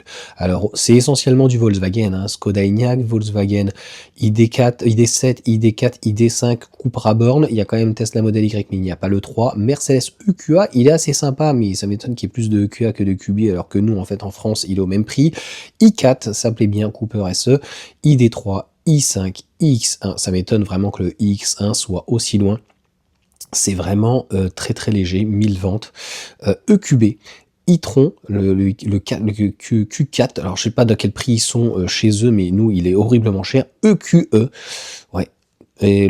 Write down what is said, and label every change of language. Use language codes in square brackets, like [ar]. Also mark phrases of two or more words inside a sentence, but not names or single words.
[fr] Alors, c'est essentiellement du Volkswagen, hein, Skoda Enyaq, Volkswagen ID4, ID7, ID4, ID5, Cupra Born. Il y a quand même Tesla Model Y, mais il n'y a pas le 3. Mercedes EQA, il est assez sympa, mais ça m'étonne qu'il y ait plus de EQA que de QB, alors que nous, en fait, en France, il est au même prix. i4, ça plaît bien, Cooper SE. ID3, i5, iX1, ça m'étonne vraiment que le iX1 soit aussi loin. C'est vraiment très très léger, 1000 ventes. EQB, e-tron, le Q4, alors je sais pas de quel prix ils sont chez eux, mais nous il est horriblement cher, EQE, ouais, et